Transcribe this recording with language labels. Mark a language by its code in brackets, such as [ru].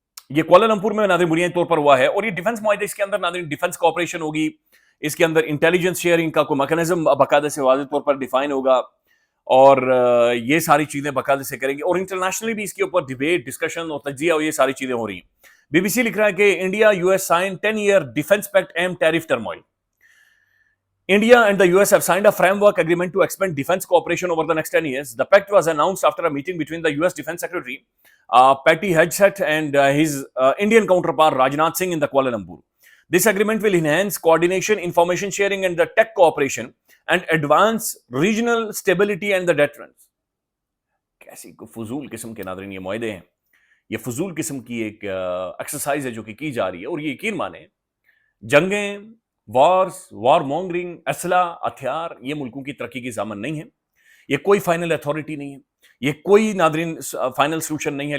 [ur] یہ کوالالمپور میں ناظرین بنیادی طور پر ہوا ہے, اور یہ ڈیفنس معاہدہ, اس کے اندر ناظرین ڈیفنس کوآپریشن ہوگی, اس کے اندر انٹیلیجنس شیئرنگ کا کوئی میکانزم باقاعدہ سے واضح طور پر ڈیفائن ہوگا, اور یہ ساری چیزیں باقاعدہ سے کریں گے, اور انٹرنیشنلی بھی اس کے اوپر ڈیبیٹ, ڈسکشن اور تجزیہ اور یہ ساری چیزیں ہو رہی ہیں. [en] B B C [ur] لکھ رہا ہے کہ [en] India U S sign 10-year defence pact amid tariff turmoil. India and the US have signed a framework agreement to expand defense cooperation over the next 10 years. The pact was announced after a meeting between the US Defense Secretary Patty Hegseth and his Indian counterpart Rajnath Singh in the Kuala Lumpur. This agreement will enhance coordination, information sharing and the tech cooperation and advance regional stability and the deterrence. [ur] کیسی فضول قسم کے ناظرین یہ معاہدے ہیں, یہ فضول قسم کی ایک ایکسرسائز ہے جو کہ کی جا رہی ہے, اور یہ یقین مانیں جنگیں, وارز, وار مونگرنگ, اسلحہ, ہتھیار, یہ ملکوں کی ترقی کی ضامن نہیں ہے. یہ کوئی فائنل اتھارٹی نہیں ہے, یہ کوئی ناظرین فائنل سلوشن نہیں ہے.